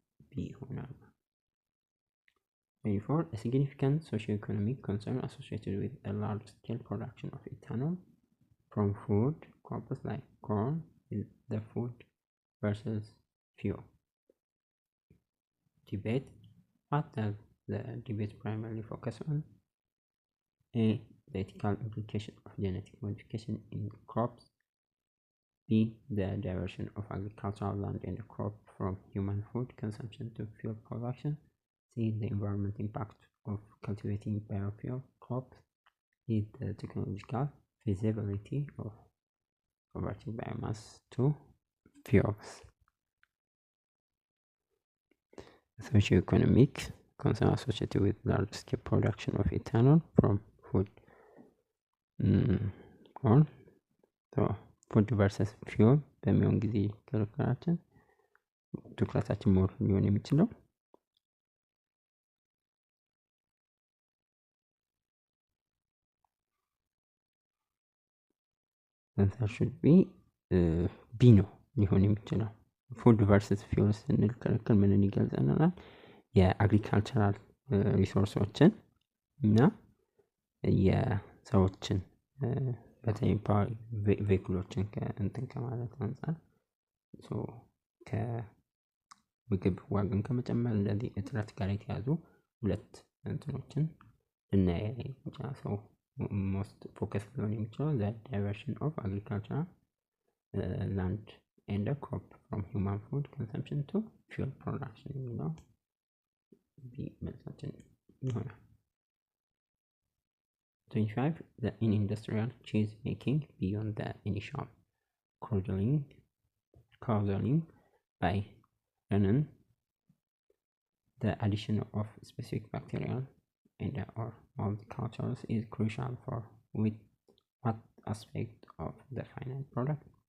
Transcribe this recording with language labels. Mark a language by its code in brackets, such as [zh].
[am] ቢ ይሆናል። [en] Therefore, a significant socio-economic concern associated with a large-scale production of ethanol from food crops like corn is the food versus fuel debate. What does the debate primarily focus on? A. The ethical implication of genetic modification in crops. B. The diversion of agricultural land and crop from human food consumption to fuel production. C. The environmental impact of cultivating biofuel crops. D. The technological feasibility of converting biomass to fuels. Socio-economic concern associated with large-scale production of ethanol from food corn. [am] So, ፉድ ቨርሰስ ፊውል በሚሆን ጊዜ ክርክራችን ትኩረታችን ሞር ሊሆን የሚችለው [en] should be [am] ቢ ነው ሊሆን የሚችለው። ፉድ ቨርሰስ ፊውል ስንል ክርክር ምንን ይገልጸናል? የአግሪካልቸራል ሪሶርሶችን እና የሰዎችን በተለይ ፓወር ቬሂክሎችን ከእንትን ከማለት አንፃር ከምግብ ዋጋን ከመጨመር እንደዚህ እጥረት ጋር የተያዙ ሁለት እንትኖችን እናያለን። ሰው ሞስት ፎከስ ሊሆን የሚችለው [en] the diversion of agricultural land and the crop from human food consumption to fuel production [am] የሚለው መልሳችን ይሆናል። [en] 25. In industrial cheese making, beyond the initial curdling by renin, the addition of specific bacterial and or mold cultures is crucial for with what aspect of the final product?